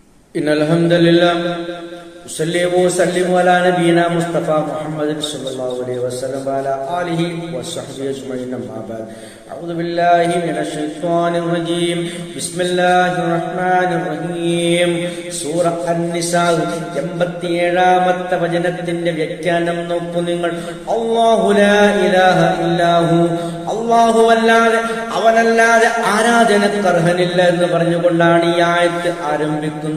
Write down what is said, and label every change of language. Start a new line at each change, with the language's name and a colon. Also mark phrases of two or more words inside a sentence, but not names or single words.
Arabic: إن الحمد لله صلى وسلم على نبينا مصطفى محمد صلى الله عليه وسلم وعلى آله وصحبه أجمعين أما بعد أعوذ بالله من الشيطان الرجيم بسم الله الرحمن الرحيم
Malayalam: സൂറ അൻ-നിസാ 87-ാമത്തെ വചനത്തിന്റെ വ്യാഖ്യാനം നോക്കൂ നിങ്ങൾ.
Arabic: الله لا إله إلا هو,
Malayalam: അല്ലാഹു അല്ലാതെ അവനല്ലാതെ ആരാധനക്കർഹനില്ല എന്ന് പറഞ്ഞുകൊണ്ടാണ് ഈ ആയത്ത് ആരംഭിക്കുന്നത്.